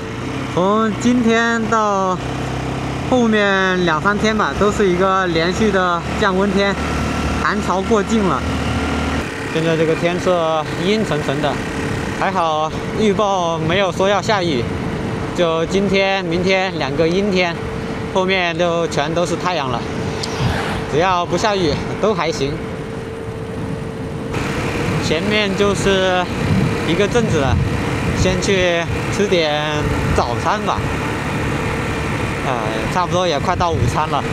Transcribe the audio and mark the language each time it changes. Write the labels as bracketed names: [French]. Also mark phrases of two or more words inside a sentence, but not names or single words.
[Chinese] 從今天到後面2、3天吧，都是一個連續的降溫天，寒潮過境了。現在這個天色陰沉沉的，還好預報沒有說要下雨，就今天、明天2個陰天，後面就全都是太陽了。只要不下雨都還行。前面就是一個鎮子了。先去吃點早餐吧，差不多也快到午餐了。